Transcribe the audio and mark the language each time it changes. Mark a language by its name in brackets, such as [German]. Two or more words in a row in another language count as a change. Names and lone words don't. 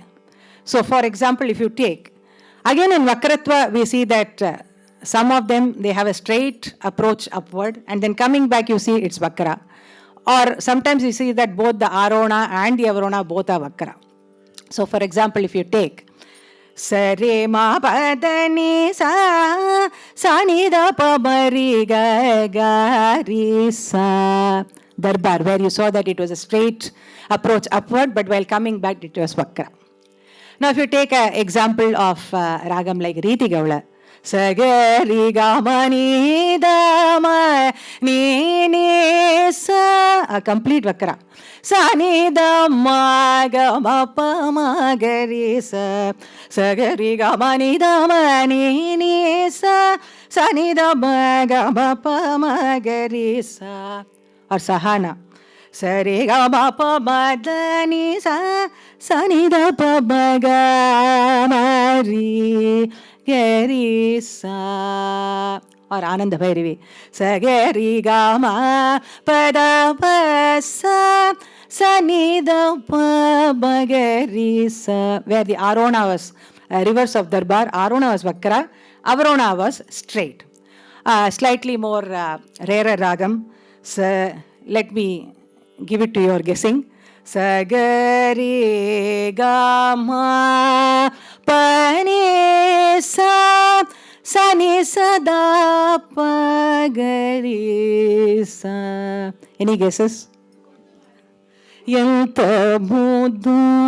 [English] So for example, if you take, again in vakratva we see that some of them, they have a straight approach upward, and then coming back you see it's vakra. Or sometimes you see that both the arona and the avarona both are vakra. So for example, if you take sa re ma pa da ni sa ni da pa ma ri ga ri sa, darbar, where you saw that it was a straight approach upward, but while coming back it was vakra. Now if you take an example of ragam like Riti Gaula, sa ga ri ga ma ni da ma ni sa, a complete vakra. Sa ni da ma ga ma pa ma ga ri sa, sa ga ri ga ma ni da ma ni sa, sa ni da ma ga ma pa ma ga ri sa. Or Sahana, sa re ga ma pa ma da ni sa, sa ni da pa ma ga ma ri ga ri sa. Or Ananda Bhairavi, sa ga ri ga ma pa da pa sa, sa ni da pa ma ga ri sa, where the arona was reverse of darbar, arona was vakra, avarona was straight. Slightly more rarer ragam. So let me give it to your guessing. Sa ga re ga ma pa ni sa, sa ni sa da pa ga ri sa. Any guesses? Yanta mudu.